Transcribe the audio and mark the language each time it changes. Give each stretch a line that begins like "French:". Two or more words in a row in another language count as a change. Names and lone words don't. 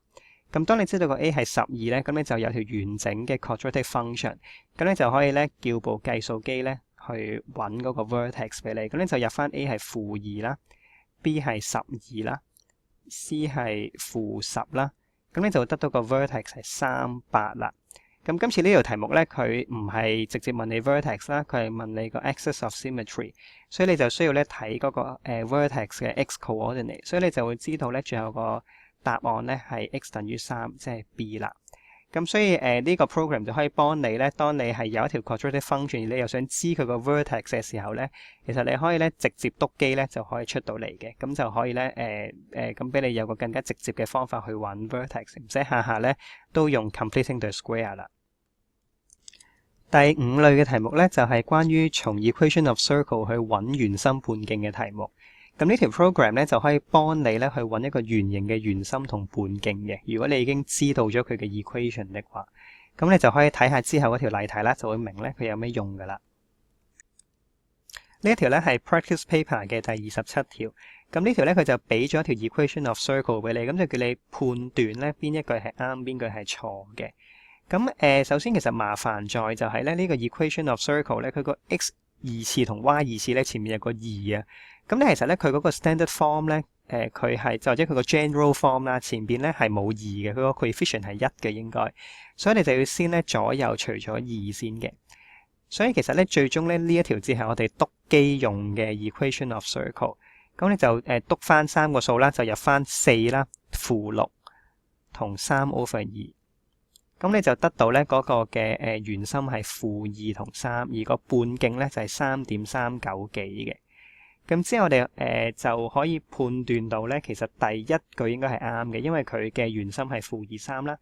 Cantonese: 咁當你知道個 a 係12咧，咁你就有條完整嘅
English: quadratic function，
Cantonese: 咁你就可以咧叫部計數機咧去揾嗰個 vertex 俾你。咁你就入翻 a 係-2啦 ，b 係12啦 ，c 係-10啦，咁你就會得到個 vertex 係38啦。咁今次呢條題目咧，佢唔係直接問你 vertex 啦，佢係問你個
English: axis of symmetry，
Cantonese: 所以你就需要咧睇嗰個vertex 嘅
English: x coordinate，
Cantonese: 所以你就會知道咧最後個答案咧係 x 等於3，即係 b 啦。咁所以呢個 program 就可以幫你咧，當你係有一條
English: quadratic function，
Cantonese: 你又想知佢個 vertex 嘅時候咧，其實你可以咧直接篤機咧就可以出到嚟嘅，咁就可以咧咁俾你有個更加直接嘅方法去揾 vertex， 唔使下下咧都用
English: completing the square
Cantonese: 啦。第5類嘅題目咧就係關於從
English: equation of circle
Cantonese: 去揾圓心半徑嘅題目。咁呢條 program 咧就可以幫你咧去揾一個圓形嘅圓心同半徑嘅。如果你已經知道咗佢嘅 equation 的話，咁你就可以睇下之後嗰條例題啦，就會明咧佢有咩用噶啦。呢一條咧係
English: practice paper
Cantonese: 嘅第27條。咁呢條咧佢就俾咗一條
English: equation of circle
Cantonese: 俾你，咁就叫你判斷咧邊一句係啱，邊句係錯嘅。咁首先其實麻煩在就係咧呢個
English: equation of circle
Cantonese: 咧，佢個 x 二次同 y 二次咧前面有個2啊。咁咧其實咧佢嗰個
English: standard form
Cantonese: 咧，佢係就或者佢個
English: general form
Cantonese: 啦，前邊咧係冇2嘅，佢個 coefficient 係1嘅應該，所以你就要先咧左右除咗2先嘅。所以其實咧最終咧呢一條字係我哋篤機用嘅
English: equation of circle。
Cantonese: 咁你就篤翻3個數啦，就入翻4啦、-6同3 over 2。咁你就得到咧嗰個嘅圓心係-2同3，而個半徑咧就係 3.39 幾嘅。咁之後我哋就可以判斷到咧，其實第一句應該係啱嘅，因為佢嘅圓心係-2、3啦。